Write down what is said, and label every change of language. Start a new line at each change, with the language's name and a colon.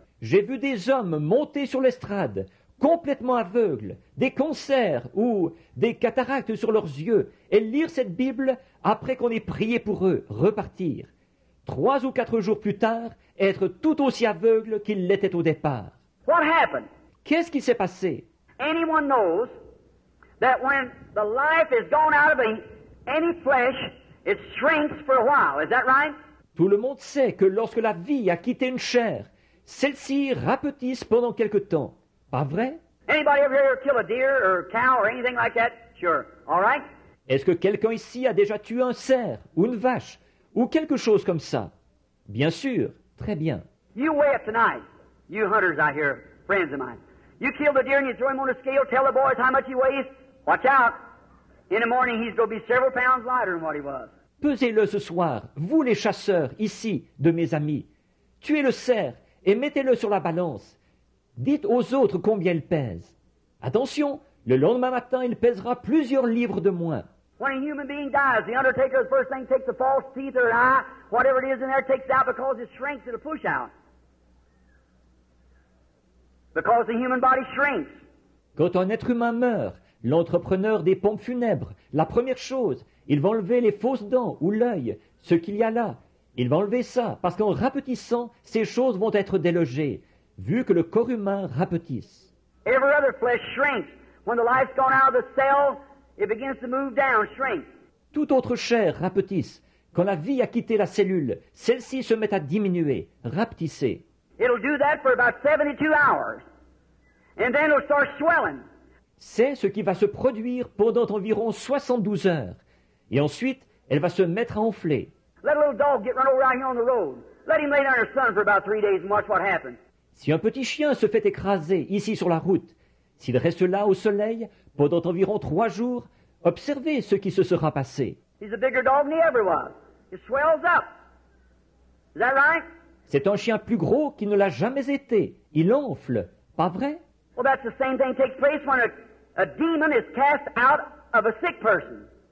French: J'ai vu des hommes monter sur l'estrade, complètement aveugles, des cancers ou des cataractes sur leurs yeux, et lire cette Bible après qu'on ait prié pour eux, repartir. 3 ou 4 jours plus tard, être tout aussi aveugles qu'ils l'étaient au départ.
English: What happened?
French: Qu'est-ce qui s'est passé?
English: Anyone knows that when the life is gone out of any flesh, it shrinks for a while. Is that right?
French: Tout le monde sait que lorsque la vie a quitté une chair, celle-ci rapetisse pendant quelque temps. Pas vrai?
English: Anybody ever here kill a deer or a cow or anything like that? Sure. All right?
French: Est-ce que quelqu'un ici a déjà tué un cerf ou une vache ou quelque chose comme ça? Bien sûr. Très bien.
English: You weigh up tonight. You hunters out here, friends of mine. You kill the deer and you throw him on a scale, tell the boys how much he weighs. Watch out. In the morning he's going to be several pounds lighter than what he was.
French: Pesez-le ce soir, vous les chasseurs, ici, de mes amis. Tuez le cerf et mettez-le sur la balance. Dites aux autres combien il pèse. Attention, le lendemain matin, il pèsera plusieurs livres de moins.
English: When a human being dies, the undertaker, the first thing, takes the false teeth or an eye, whatever it is in there, takes it out because it shrinks, it'll push out. Because the human body shrinks.
French: Quand un être humain meurt, l'entrepreneur des pompes funèbres, la première chose, il va enlever les fausses dents ou l'œil, ce qu'il y a là. Il va enlever ça, parce qu'en rapetissant, ces choses vont être délogées, vu que le corps humain rapetisse.
English: Every other flesh shrinks. When the life's gone out of the cell, it begins to move down, shrink.
French: Toute autre chair rapetisse. Quand la vie a quitté la cellule, celle-ci se met à diminuer, rapetisser.
English: It'll do that for about 72 hours. And then it'll start swelling.
French: C'est ce qui va se produire pendant environ 72 heures. Et ensuite, elle va se mettre à enfler.
English: Let a little dog get run over out here on the road. Let him lay down in the sun for about 3 days and watch what happens.
French: Si un petit chien se fait écraser ici sur la route, s'il reste là au soleil pendant environ 3 jours, observez ce qui se sera passé.
English: He's a bigger dog than he ever was. It swells up. Is that right?
French: C'est un chien plus gros qu'il ne l'a jamais été. Il enfle, pas vrai?
English: Well, that's the same thing takes place when a demon is cast out of a sick person.